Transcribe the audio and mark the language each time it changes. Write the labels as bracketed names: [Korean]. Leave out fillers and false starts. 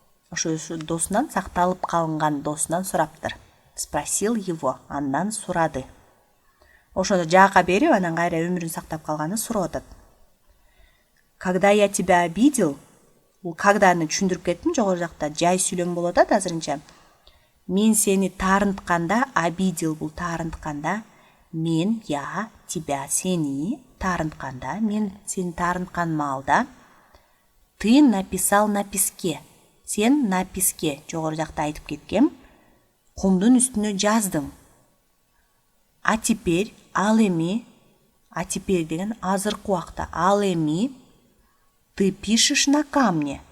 [Kyrgyz] Ошо досунан, сакталып калынган досунан сураптыр. [Russian] Спросил его, [Kyrgyz] андан сурады. Ошондо жаакка берип, анан кайра өмүрүн сактап калганы сурап атат. [Russian] Когда я тебя обидел, [Kyrgyz] бул кагданы түшүндүрүп кеттим, жогору жакта жай сүйлөм болуп атат азырынча. Мен сени таарынтканда, обидел бул таарынтканда, мен, я, тебя, сени таарынтканда, мен сени таарынткан маалда, [Russian] ты написал на песке. [Kyrgyz] Сен [Russian] на песке, [Kyrgyz] жогору жакта айтып кеткем, кумдун үстүнө жаздың. [Russian] А теперь, [Kyrgyz] ал эми, [Russian] а теперь [Kyrgyz] деген азыркы убакта, ал эми [Russian] ты пишешь на камне.